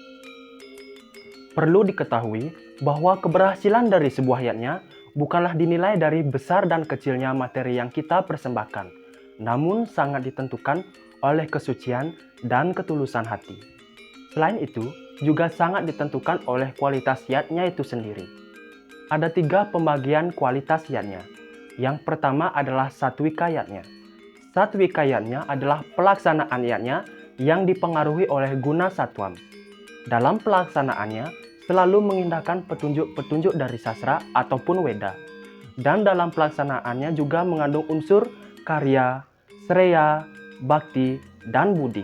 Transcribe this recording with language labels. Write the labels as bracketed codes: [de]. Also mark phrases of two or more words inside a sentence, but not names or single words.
[id] Perlu diketahui bahwa keberhasilan dari sebuah yatnya bukanlah dinilai dari besar dan kecilnya materi yang kita persembahkan, namun sangat ditentukan oleh kesucian dan ketulusan hati. Selain itu, juga sangat ditentukan oleh kualitas yatnya itu sendiri. Ada 3 pembagian kualitas yatnya. Yang pertama adalah satwika yatnya. Satwika yatnya adalah pelaksanaan yatnya yang dipengaruhi oleh guna satwam. Dalam pelaksanaannya, selalu mengindahkan petunjuk-petunjuk dari sastra ataupun Weda. Dan dalam pelaksanaannya juga mengandung unsur karya, sreya, bakti, dan budi.